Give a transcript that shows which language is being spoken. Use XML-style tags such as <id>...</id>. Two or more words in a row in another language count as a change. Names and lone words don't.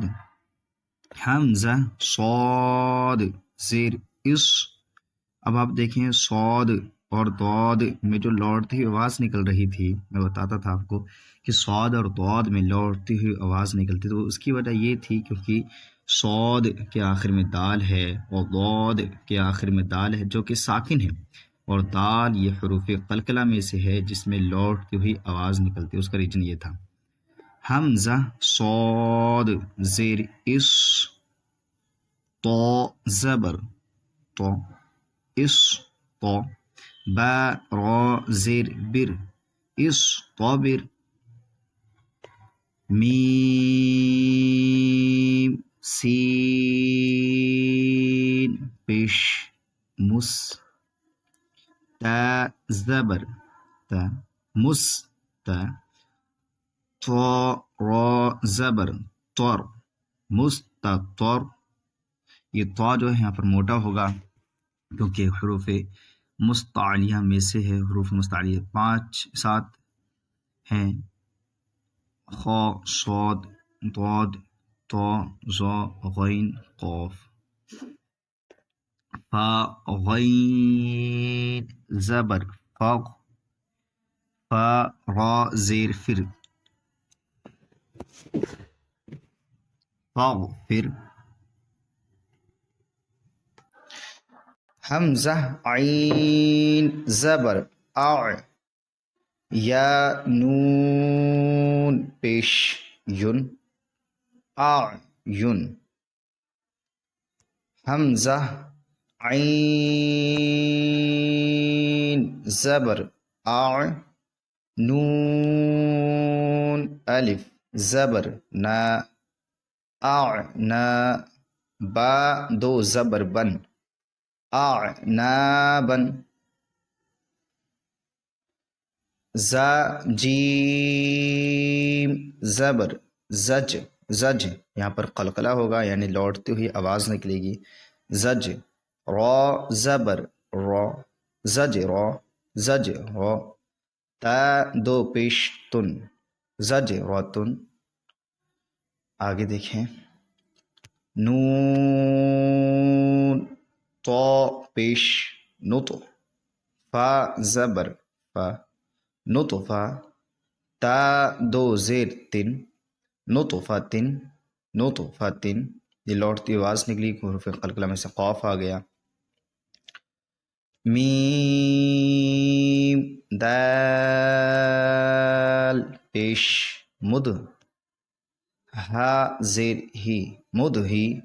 <ur>حمزہ صاد زیر اس، اب آپ دیکھیں صاد اور ضاد میں جو لوٹتی ہوئی آواز نکل رہی تھی، میں بتاتا تھا آپ کو کہ صاد اور ضاد میں لوٹتی ہوئی آواز نکلتی، تو اس کی وجہ یہ تھی کیونکہ صاد کے آخر میں دال ہے اور ضاد کے آخر میں دال ہے جو کہ ساکن ہے، اور دال یہ حروف قلقلہ میں سے ہے جس میں لوٹتی ہوئی آواز نکلتی، اس کا ریجن یہ تھا۔ حمزہ صاد زیر اس، تو زبر تو اس تو، با را زیر بر اس طابر، میم سین پیش مس، تا زبر تا مس تا، تو را زبر طور مستطر، یہ تو جو ہے یہاں پر موٹا ہوگا کیونکہ حروف مستعلیہ میں سے ہے، حروف مستعلیہ 5-7 ہیں، خا صاد ضاد طا ظا غین قاف، فا غین زبر فاغ، فا را زیر فر فاغفر، حمزہ عین زبر اع، یا نون پیش یون اعین، حمزہ عین زبر اع، نون الف زبر نا اعنا، با دو زبر بن اعنابن، زا جیم زبر زج زج، یہاں پر قلقلہ ہوگا یعنی لوٹتی ہوئی آواز نکلے گی، زج، را زبر را زج را زج را، تا دو پیش تن زج راتن، آگے دیکھیں، نون تو پیش نطو، فا زبر فا نطفہ، تا دو زیر تن نطفتن نطفتن، یہ لوٹتی آواز نکلی، حروف قلقلہ میں سے قاف آ گیا، میم دال پیش مد، ہا زیر ہی مد ہی،</ur>